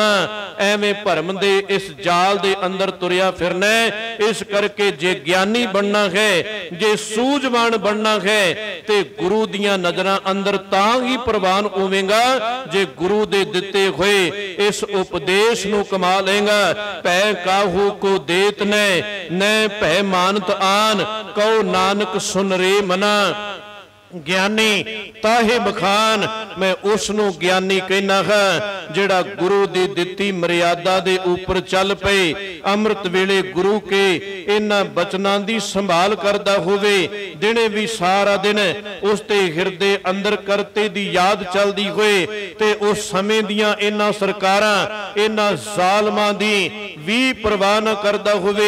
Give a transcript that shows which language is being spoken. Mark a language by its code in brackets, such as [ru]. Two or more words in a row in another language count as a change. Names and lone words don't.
[pa] ਏਵੇਂ ਭਰਮ ਦੇ ਇਸ ਜਾਲ ਦੇ ਅੰਦਰ ਤੁਰਿਆ ਫਿਰਨਾ। ਇਸ ਕਰਕੇ ਜੇ ਗਿਆਨੀ ਬਣਨਾ ਹੈ, ਜੇ ਸੂਝਵਾਨ ਬਣਨਾ ਹੈ, ਤੇ ਗੁਰੂ ਦੀਆਂ ਨਜ਼ਰਾਂ ਅੰਦਰ ਤਾਂ ਹੀ ਪ੍ਰਵਾਨ ਹੋਵੇਗਾ ਜੇ ਗੁਰੂ ਦੇ ਦਿੱਤੇ ਹੋਏ ਇਸ ਉਪਦੇਸ਼ ਨੂੰ ਕਮਾ ਲਏਗਾ। ਪੈ ਕਾਹੂ ਕੋ ਦੇਤ ਨ ਭੈ ਮਾਨਤ ਆਨ, ਕਹੋ ਨਾਨਕ ਸੁਨ ਰੇ ਮਨਾ। ਗਿਆਨੀ ਤਾਹੇ ਬਖਾਨ, ਮੈਂ ਉਸਨੂੰ ਗਿਆਨੀ ਕਹਿਣਾ ਹੈ ਜਿਹੜਾ ਗੁਰੂ ਦੀ ਦਿੱਤੀ ਮਰਯਾਦਾ ਦੇ ਉੱਪਰ ਚੱਲ ਪਏ। ਅੰਮ੍ਰਿਤ ਵੇਲੇ ਗੁਰੂ ਕੇ ਇਨ੍ਹਾਂ ਬਚਨਾਂ ਦੀ ਸੰਭਾਲ ਕਰਦਾ ਹੋਵੇ, ਦਿਨੇ ਭੀ ਸਾਰਾ ਦਿਨ ਉਸਤੇ ਹਿਰਦੇ ਅੰਦਰ ਕਰਤੇ ਦੀ ਯਾਦ ਚੱਲਦੀ ਹੋਏ, ਤੇ ਉਸ ਸਮੇਂ ਦੀਆਂ ਇਨ੍ਹਾਂ ਸਰਕਾਰਾਂ ਇਨ੍ਹਾਂ ਜ਼ਾਲਮਾਂ ਦੀ ਭੀ ਪਰਵਾਹ ਨ ਕਰਦਾ ਹੋਵੇ।